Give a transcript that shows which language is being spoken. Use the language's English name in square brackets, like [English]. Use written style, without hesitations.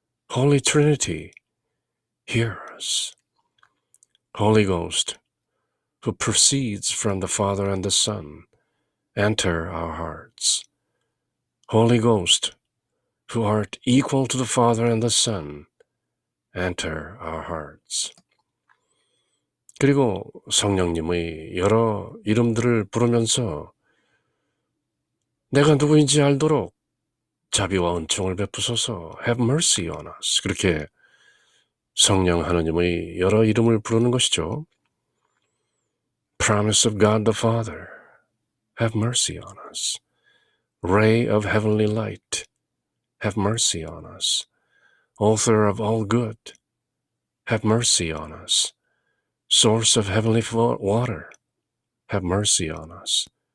[English] Holy Trinity, hear us. Holy Ghost, who proceeds from the Father and the Son, enter our hearts. Holy Ghost, who art equal to the Father and the Son, enter our hearts. [Korean] 그리고 성령님의 여러 이름들을 부르면서 내가 누구인지 알도록 자비와 은총을 베푸소서. [English] Have mercy on us. [Korean] 그렇게 성령 하느님의 여러 이름을 부르는 것이죠. [English] Promise of God the Father, have mercy on us. Ray of heavenly light, have mercy on us. Author of all good, have mercy on us. Source of heavenly water, have mercy on us.